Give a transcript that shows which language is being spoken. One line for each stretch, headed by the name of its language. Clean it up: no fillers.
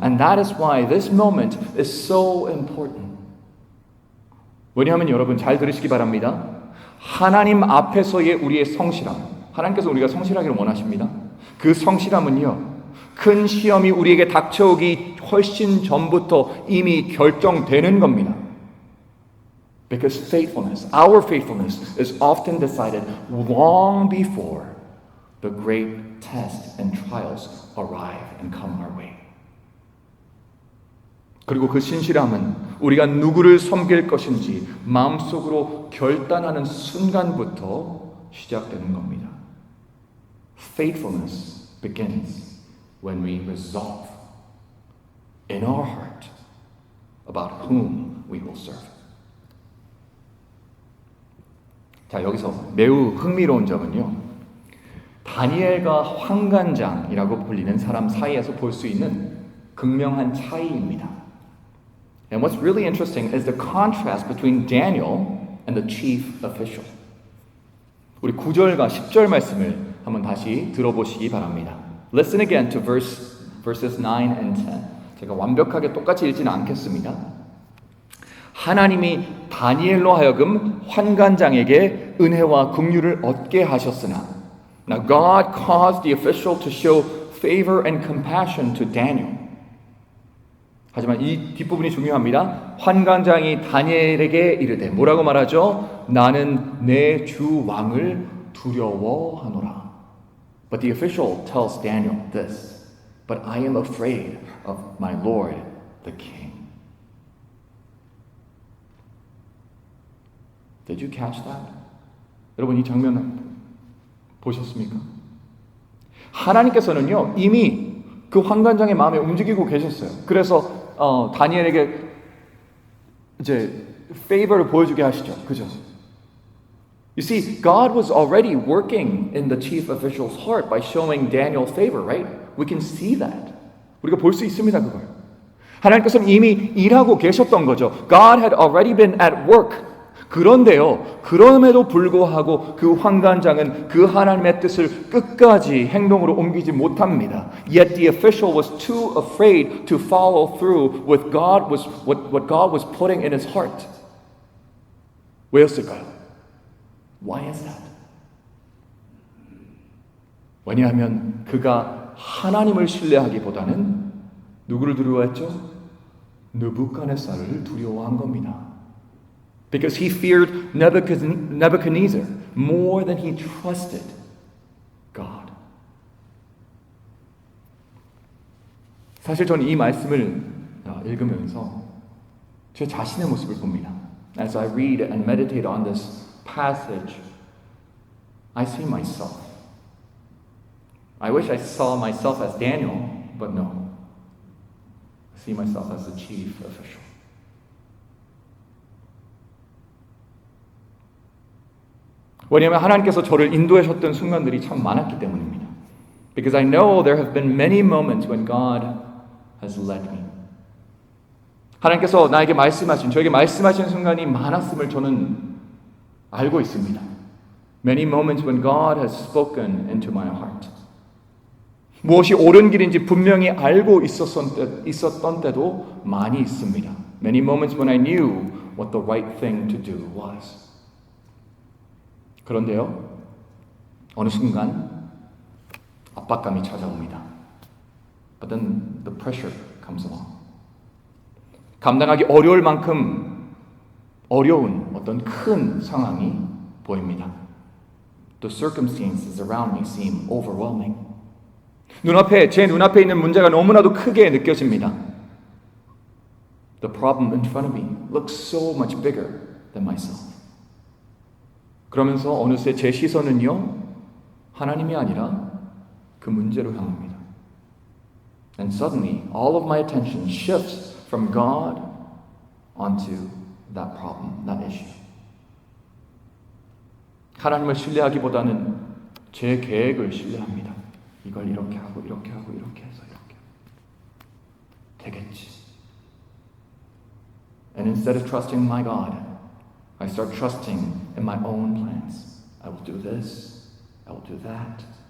English: And that is why this moment is so important.
Korean: 왜냐하면 여러분 잘 들으시기 바랍니다. 하나님 앞에서의 우리의 성실함, 하나님께서 우리가 성실하기를 원하십니다. 그 성실함은요, 큰 시험이 우리에게 닥쳐오기 훨씬 전부터 이미 결정되는 겁니다.
English: Because faithfulness, our faithfulness, is often decided long before the great tests and trials arrive and come our way.
Korean: 그리고 그 신실함은 우리가 누구를 섬길 것인지 마음속으로 결단하는 순간부터 시작되는 겁니다.
English: Faithfulness begins when we resolve in our heart about whom we will serve.
Korean: 자, 여기서 매우 흥미로운 점은요, 다니엘과 환관장이라고 불리는 사람 사이에서 볼 수 있는 극명한 차이입니다.
English: And what's really interesting is the contrast between Daniel and the chief official.
Korean: 우리 9절과 10절 말씀을 한번 다시 들어보시기 바랍니다.
English: Listen again to verses 9 and 10.
Korean: 제가 완벽하게 똑같이 읽지는 않겠습니다. 하나님이 다니엘로 하여금 환관장에게 은혜와 긍휼을 얻게 하셨으나
English: Now God caused the official to show favor and compassion to Daniel.
Korean: 하지만 이 뒷부분이 중요합니다. 환관장이 다니엘에게 이르되 뭐라고 말하죠? 나는 내 주 왕을 두려워하노라.
English: But the official tells Daniel this. But I am afraid of my Lord the king. Did you catch that?
Korean: 여러분 이 장면 보셨습니까? 하나님께서는요 이미 그 환관장의 마음에 움직이고 계셨어요. 그래서 다니엘에게 이제 favor를 보여주게 하시죠. 그죠?
English: You see, God was already working in the chief official's heart by showing Daniel favor, right? We can see that.
Korean: 우리가 볼 수 있습니다, 그걸. 하나님께서는 이미 일하고 계셨던 거죠.
English: God had already been at work.
Korean: 그런데요, 그럼에도 불구하고 그 환관장은 그 하나님의 뜻을 끝까지 행동으로 옮기지 못합니다.
English: Yet the official was too afraid to follow through with what God was putting in his heart.
Korean: 왜였을까요?
English: Why is that?
Korean: 왜냐하면 그가 하나님을 신뢰하기보다는 누구를 두려워했죠? 느부갓네살을 두려워한 겁니다.
English: Because he feared Nebuchadnezzar more than he trusted God.
Korean: 사실 저는 이 말씀을 읽으면서 제 자신의 모습을 봅니다.
English: As I read and meditate on this passage, I see myself. I wish I saw myself as Daniel, but no. I see myself as the chief official.
Korean: 왜냐하면 하나님께서 저를 인도하셨던 순간들이 참 많았기 때문입니다.
English: Because I know there have been many moments when God has led me.
Korean: 하나님께서 나에게 말씀하신, 저에게 말씀하신 순간이 많았음을 저는 알고 있습니다.
English: Many moments when God has spoken into my heart.
Korean: 무엇이 옳은 길인지 분명히 알고 있었던 때도 많이 있습니다.
English: Many moments when I knew what the right thing to do was.
Korean: 그런데요, 어느 순간 압박감이 찾아옵니다.
English: But then the pressure comes along.
Korean: 감당하기 어려울 만큼 어려운 어떤 큰 상황이 보입니다.
English: The circumstances around me seem overwhelming.
Korean: 제 눈앞에 있는 문제가 너무나도 크게 느껴집니다.
English: The problem in front of me looks so much bigger than myself.
Korean: 그러면서 어느새 제 시선은요, 하나님이 아니라 그 문제로 향합니다.
English: And suddenly, all of my attention shifts from God onto that problem, that issue.
Korean: 하나님을 신뢰하기보다는 제 계획을 신뢰합니다. 이걸 이렇게 하고 이렇게 하고 이렇게 해서 이렇게 되겠지.
English: And instead of trusting my God, I start trusting in my own plans. I will do this, I will do that.